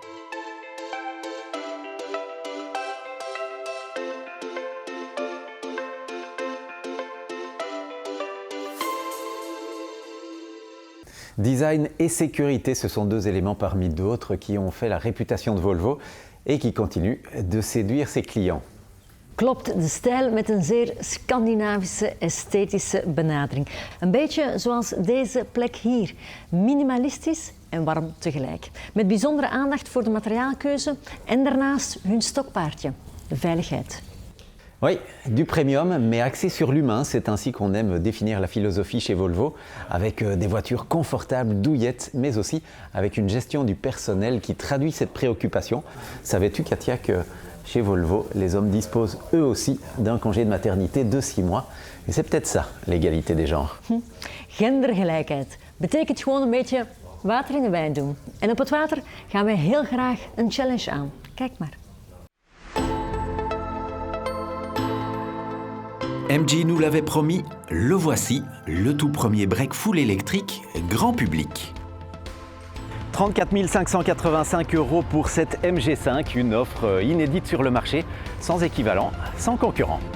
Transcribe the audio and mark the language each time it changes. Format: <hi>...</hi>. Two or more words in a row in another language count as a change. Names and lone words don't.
<fr>Design et sécurité, ce sont 2 éléments parmi d'autres qui ont fait la réputation de Volvo et qui continuent de séduire ses clients.</fr> <nl>Klopt, de stijl met een zeer Scandinavische esthetische benadering. Een beetje zoals deze plek hier. Minimalistisch en warm tegelijk. Met bijzondere aandacht voor de materiaalkeuze en daarnaast hun stokpaardje, de veiligheid.</nl> <fr>Oui, du premium, mais axé sur l'humain, c'est ainsi qu'on aime définir la philosophie chez Volvo, avec des voitures confortables, douillettes, mais aussi avec une gestion du personnel qui traduit cette préoccupation. Savais-tu, Katia, que chez Volvo, les hommes disposent eux aussi d'un congé de maternité de 6 mois. Et c'est peut-être ça, l'égalité des genres.</fr> <nl>Gendergelijkheid betekent gewoon een beetje water in de wijn doen. En op het water gaan wij heel graag een challenge aan. Kijk maar.</nl> <fr>MG nous l'avait promis, le voici, le tout premier break full électrique grand public. 34 585 € pour cette MG5, une offre inédite sur le marché, sans équivalent, sans concurrent.</fr>